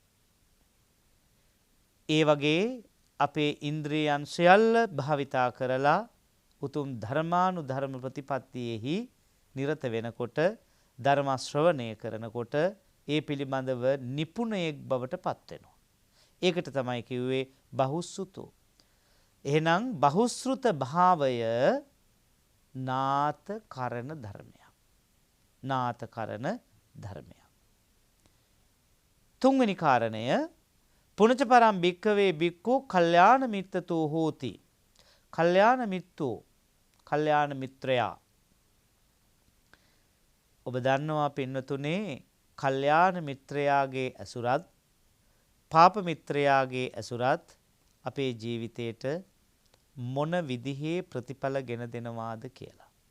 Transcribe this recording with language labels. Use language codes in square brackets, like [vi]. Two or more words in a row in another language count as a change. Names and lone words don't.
[si] ඒ වගේ අපේ ඉන්ද්‍රියයන් සියල්ල භාවිතා කරලා උතුම් ධර්මානුධර්ම ප්‍රතිපත්තියෙහි නිරත වෙනකොට, ධර්ම ශ්‍රවණය කරනකොට ඒ පිළිබඳව නිපුණයෙක් බවට පත් වෙනවා. ඒකට තමයි කිව්වේ බහුශ්‍රුතෝ. එහෙනම් බහුශ්‍රුත භාවය නාත කරන ධර්මයක්. නාත කරන ධර්මයක්. තුන්වෙනි කාරණය [pi] පුනච පරම් භික්ඛවේ භික්ඛු කල්යාණ මිත්තතෝ හෝති. කල්යාණ මිත්තෝ, [si] කල්යාණ මිත්‍රයා. ඔබ දන්නවා පින්නතුනේ කල්යාණ මිත්‍රයාගේ ඇසුරත්, පාප මිත්‍රයාගේ ඇසුරත් අපේ ජීවිතයට මොන විදිහේ ප්‍රතිඵල ගෙන දෙනවාද කියලා.